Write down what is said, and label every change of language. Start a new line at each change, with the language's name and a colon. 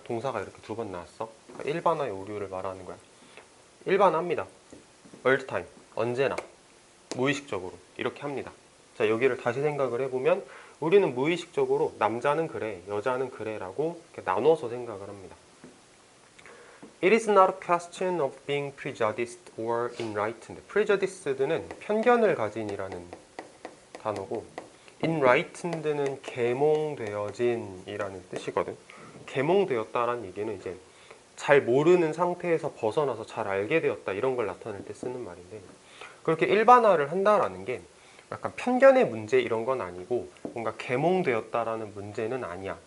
Korean: 동사가 이렇게 두 번 나왔어. 그러니까 일반화의 오류를 말하는 거야. 일반화합니다.
English: all the time,
Korean: 언제나, 무의식적으로 이렇게 합니다. 자, 여기를 다시 생각을 해보면 우리는 무의식적으로 남자는 그래, 여자는 그래 라고 이렇게 나눠서 생각을 합니다.
English: It is not a question of being prejudiced or enlightened.
Korean: prejudiced는 편견을 가진이라는 단어고, enlightened는 계몽되어진이라는 뜻이거든. 계몽되었다라는 얘기는 이제 잘 모르는 상태에서 벗어나서 잘 알게 되었다, 이런 걸 나타낼 때 쓰는 말인데, 그렇게 일반화를 한다라는 게 약간 편견의 문제 이런 건 아니고 뭔가 계몽되었다라는 문제는 아니야.